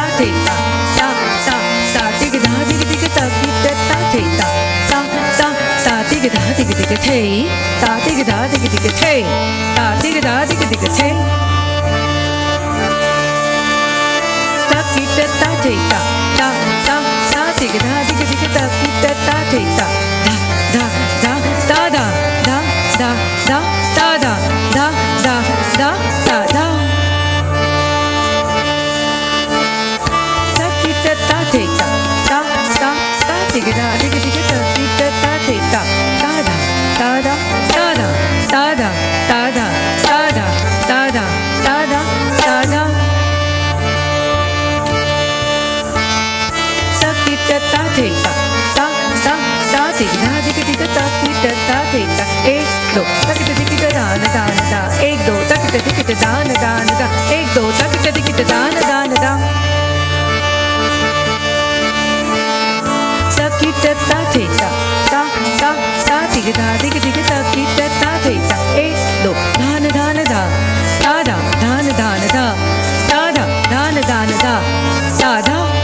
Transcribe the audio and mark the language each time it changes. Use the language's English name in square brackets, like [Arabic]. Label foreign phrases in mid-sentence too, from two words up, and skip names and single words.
[Hindi] थे ता दिग धा दिग दिग ता कीट ता थे ता दिग धा दिग दिग थे ता दिग धा दिग दिग थे ता दिग धा दिग दिग थे ता कीट ता थे ता दिग धा दिग दिग ता कीट ता थे ता धा धा धा ता धा धा धा धा ता धा धा धा धा धा theta ta ta ta diga da diga diga ta theta ta theta ta da ta da ta da ta da ta da ta da ta da ta da ta da ta theta ta theta ta ta ta diga da diga diga ta theta ta theta एक दो ta kita diga da da da एक दो ta kita diga da da da एक दो ta kita diga da da da कीट ता थेता ता ता ता दिग धा दिग दिग ता कीट ता थेता एक दो धान धान धा ता धा धान धान धा ता धा धान धान धा ता धा